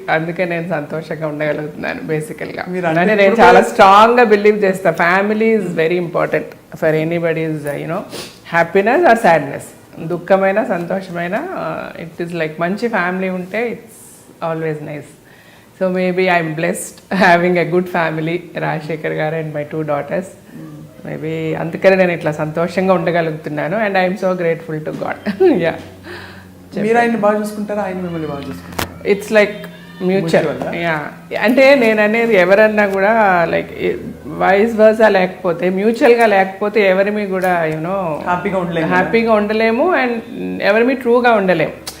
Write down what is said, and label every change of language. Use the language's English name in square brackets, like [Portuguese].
[Telugu] అందుకే నేను సంతోషంగా ఉండగలుగుతున్నాను బేసికల్గా. అంటే నేను చాలా స్ట్రాంగ్గా బిలీవ్ చేస్తాను, [English] Family is very important for anybody's happiness or sadness. [Telugu] దుఃఖమైన సంతోషమైన [English] it is like [Telugu] మంచి ఫ్యామిలీ ఉంటే [English] It's always nice. So maybe I'm blessed having a good family, Rajశేఖర్ గారు and my 2 daughters. Maybe [Telugu] అందుకనే నేను ఇట్లా సంతోషంగా ఉండగలుగుతున్నాను. [English] And I am so grateful to God. Yeah. [Telugu] మీరు ఆయన్ని బాగా చూసుకుంటారా, ఆయన మిమ్మల్ని బాగా చూసుకుంటారా? [English] It's like mutual. Yeah. [Telugu] అంటే నేను అనేది ఎవరన్నా కూడా లైక్ వైస్ వర్సా లేకపోతే, మ్యూచువల్గా లేకపోతే ఎవరిమి కూడా హ్యాపీగా ఉండలేము అండ్ ఎవరిమి ట్రూగా ఉండలేము.